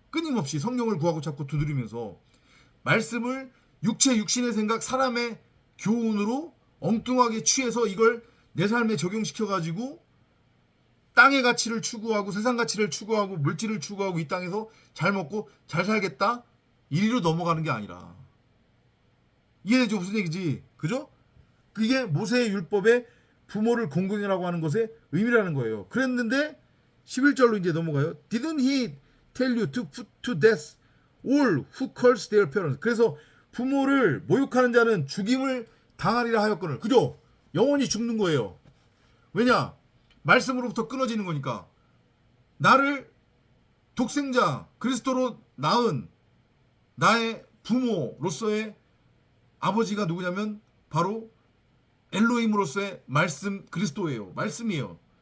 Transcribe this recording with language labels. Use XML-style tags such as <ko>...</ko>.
<ko>끊임없이 성령을 구하고 찾고 두드리면서 말씀을 육신의 생각, 사람의 교훈으로 엉뚱하게 취해서 이걸 내 삶에 적용시켜가지고 땅의 가치를 추구하고 세상 가치를 추구하고 물질을 추구하고 이 땅에서 잘 먹고 잘 살겠다 이리로 넘어가는 게 아니라 이해되죠? 무슨 얘기지? 그죠? 그게 모세의 율법에 부모를 공경이라고 하는 것의 의미라는 거예요. 그랬는데 11절로 이제 넘어가요.</ko> <en>Didn't he tell you to put to death all who curse their parents?</en> <ko>그래서 부모를 모욕하는 자는 죽임을 당하리라 하였거늘. 그죠? 영원히 죽는 거예요. 왜냐? 말씀으로부터 끊어지는 거니까. 나를 독생자 그리스도로 낳은 나의 부모로서의 아버지가 누구냐면 바로 엘로힘으로서의 말씀 그리스도예요. 말씀이에요.</ko>